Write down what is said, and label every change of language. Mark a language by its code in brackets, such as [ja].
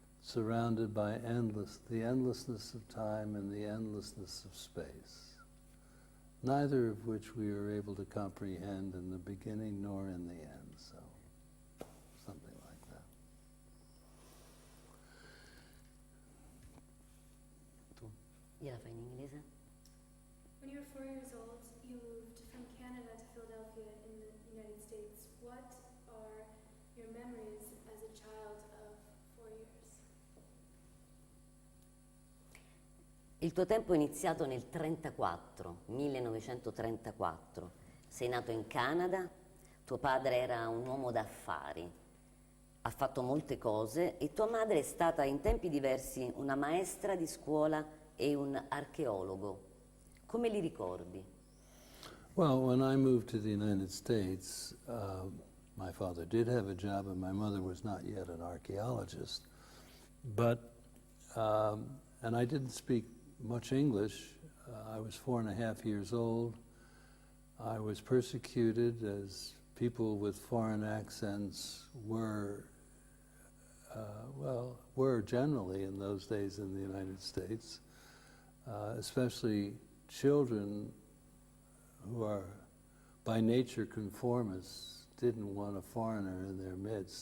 [en] surrounded by the endlessness of time and the endlessness of space, neither of which we are able to comprehend in the beginning nor in the end, so something like that. [it] Gliela fai in inglese? [en] When you were 4 years old, you moved from Canada to Philadelphia in the United States. What are your memories as a child of 4 years? [it] Il tuo tempo è iniziato nel 1934. Sei nato in Canada, tuo padre era un uomo d'affari, ha fatto molte cose e tua madre è stata in tempi diversi una maestra di scuola e un archeologo. Come li ricordi? [en] Well, when I moved to the United States, my father did have a job and my mother was not yet an archaeologist. But, and I didn't speak much English. I was 4.5 years old. I was persecuted, as people with foreign accents were generally in those days in the United States, especially children who are by nature conformists didn't want a foreigner in their midst.